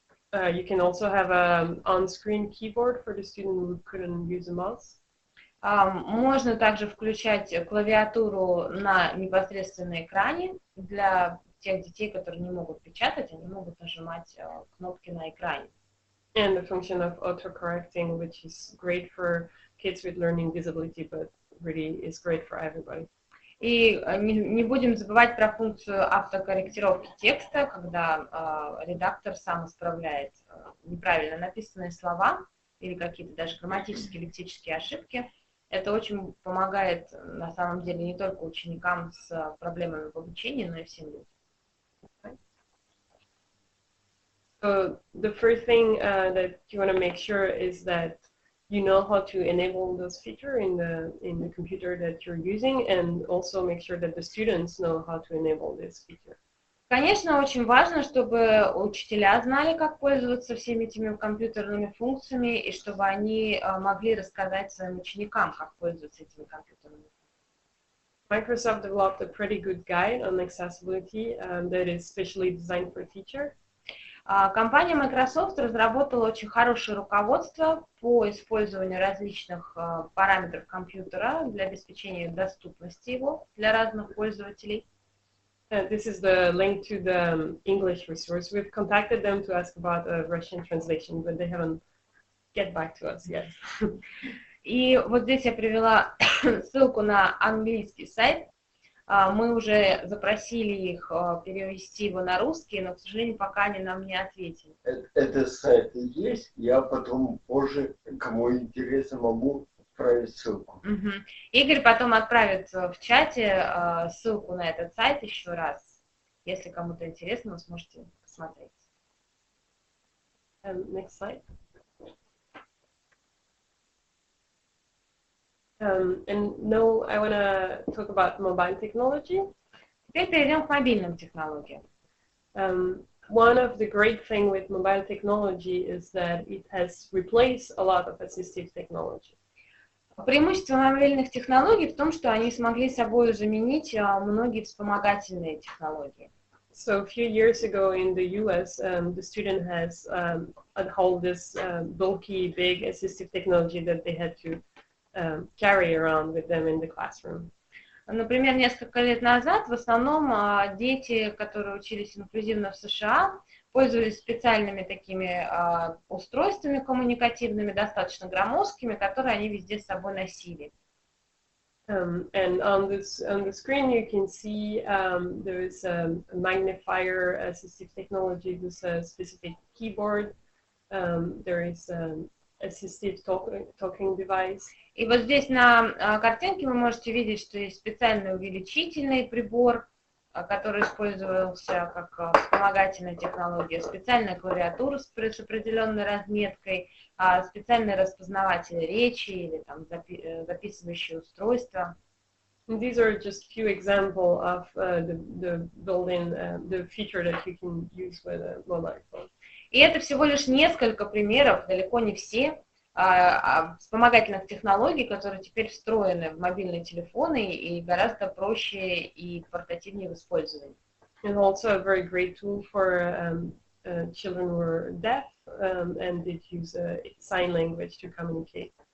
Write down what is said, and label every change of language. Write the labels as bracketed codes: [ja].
[en] You can also have an on-screen keyboard for the student who couldn't use a mouse. [ru] Можно также включать клавиатуру на непосредственно экране. Для тех детей, которые не могут печатать, они могут нажимать кнопки на экране. [en] And the function of autocorrecting, which is great for kids with learning disability, but really is great for everybody. [ru] И не будем забывать про функцию автокорректировки текста, когда редактор сам исправляет неправильно написанные слова или какие-то даже грамматические, лексические ошибки. Это очень помогает на самом деле не только ученикам с проблемами в обучении, но и всем людям. [en] So the first thing that you want to make sure is that you know how to enable those features in the computer that you're using, and also make sure that the students know how to enable this feature. [ru] Конечно, очень важно, чтобы учителя знали, как пользоваться всеми этими компьютерными функциями, и чтобы они могли рассказать своим ученикам, как пользоваться этими компьютерными функциями. [en] Microsoft developed a pretty good guide on accessibility that is specially designed for teachers. [ru] Компания Microsoft разработала очень хорошее руководство по использованию различных параметров компьютера для обеспечения доступности его для разных пользователей. [en] This is the link to the English resource. We've contacted them to ask about a Russian translation, but they haven't get back to us yet. [ru] И вот здесь я привела ссылку на английский сайт. Мы уже запросили их перевести его на русский, но, к сожалению, пока они нам не ответили. Это сайт есть, я потом позже, кому интересно, могу отправить ссылку. Игорь потом отправит в чате ссылку на этот сайт еще раз. Если кому-то интересно, вы сможете посмотреть. [en] Next slide. And now I want to talk about mobile technology. [ru] Теперь перейдем к мобильным технологиям. [en] One of the great things with mobile technology is that it has replaced a lot of assistive technology. [ru] Преимущество мобильных технологий в том, что они смогли собой заменить многие вспомогательные технологии. [en] So a few years ago in the US, the student has hold this bulky, big assistive technology that they had to carry around with them in the classroom. [ru] Например, несколько лет назад в основном дети, которые учились инклюзивно в США, пользовались специальными такими устройствами коммуникативными, достаточно громоздкими, которые они везде с собой носили. [en] And on the screen you can see there is a magnifier assistive technology with a specific keyboard. There is assistive talking device. [ru] И вот здесь на картинке вы можете видеть, что есть специальный увеличительный прибор, который использовался как вспомогательная технология, специальная клавиатура с определенной разметкой, специальные распознаватели речи или там, записывающие устройства. [en] These are just few examples of the built-in, the feature that you can use with a mobile phone. [ru] И это всего лишь несколько примеров, далеко не все, вспомогательных технологий, которые теперь встроены в мобильные телефоны и гораздо проще и портативнее в использовании. [en] And also a very great tool for children who are deaf and did use sign language to communicate.